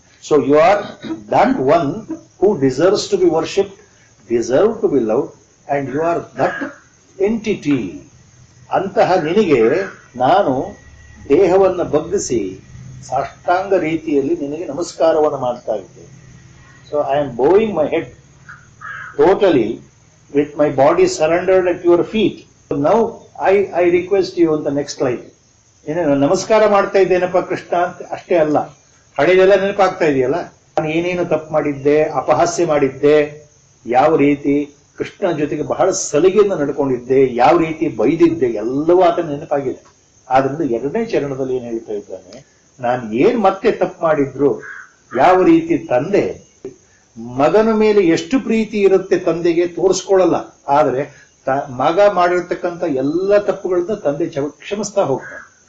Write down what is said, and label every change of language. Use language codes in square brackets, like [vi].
[en] So you are that one who deserves to be worshipped, deserve to be loved, and you are that entity. [kn] ಅಂತಹ ನಿನಗೆ ನಾನು ದೇಹವನ್ನು ಬಗ್ಗಿಸಿ ಸಾಷ್ಟಾಂಗ ರೀತಿಯಲ್ಲಿ ನಿನಗೆ ನಮಸ್ಕಾರವನ್ನು ಮಾಡ್ತಾ ಇದ್ದೇನೆ. [en] So I am bowing my head totally with my body surrendered at your feet. So now I request you on the next slide. [kn] ಏನೇನು ನಮಸ್ಕಾರ ಮಾಡ್ತಾ ಇದ್ದೇನಪ್ಪ ಕೃಷ್ಣ ಅಂತ ಅಷ್ಟೇ ಅಲ್ಲ, ಹಳೆದೆಲ್ಲ ನೆನಪಾಗ್ತಾ ಇದೆಯಲ್ಲ. ನಾನು ಏನೇನು ತಪ್ಪು ಮಾಡಿದ್ದೆ, ಅಪಹಾಸ್ಯ ಮಾಡಿದ್ದೆ, ಯಾವ ರೀತಿ ಕೃಷ್ಣನ ಜೊತೆಗೆ ಬಹಳ ಸಲಿಗೆಯಿಂದ ನಡ್ಕೊಂಡಿದ್ದೆ, ಯಾವ ರೀತಿ ಬೈದಿದ್ದೆ, ಎಲ್ಲವೂ ಆತನ ನೆನಪಾಗಿದೆ. ಆದ್ರಿಂದ ಎರಡನೇ ಚರಣದಲ್ಲಿ ಏನ್ ಹೇಳ್ತಾ ಇದ್ದಾನೆ, ನಾನು ಏನ್ ಮತ್ತೆ ತಪ್ಪು ಮಾಡಿದ್ರು, ಯಾವ ರೀತಿ ತಂದೆ ಮಗನ ಮೇಲೆ ಎಷ್ಟು ಪ್ರೀತಿ ಇರುತ್ತೆ ತಂದೆಗೆ ತೋರಿಸ್ಕೊಳ್ಳಲ್ಲ, ಆದ್ರೆ ಮಗ ಮಾಡಿರ್ತಕ್ಕಂಥ ಎಲ್ಲ ತಪ್ಪುಗಳನ್ನ ತಂದೆ ಕ್ಷಮಿಸ್ತಾ ಹೋಗ್ತಾನೆ.